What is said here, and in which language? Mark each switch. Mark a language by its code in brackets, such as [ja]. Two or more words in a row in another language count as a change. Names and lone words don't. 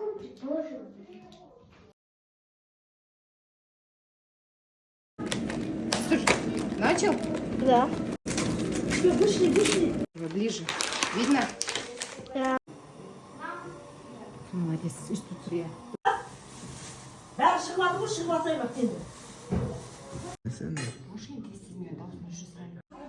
[ru] Слушай, начал? Да. Вышли. Ближе. Видно? Да. Молодец. И что тебе? [kk] Бәрі шығып жатыр ғой, шығып жатайын бақ енді. [ru] Машинки сильнее должны же сами.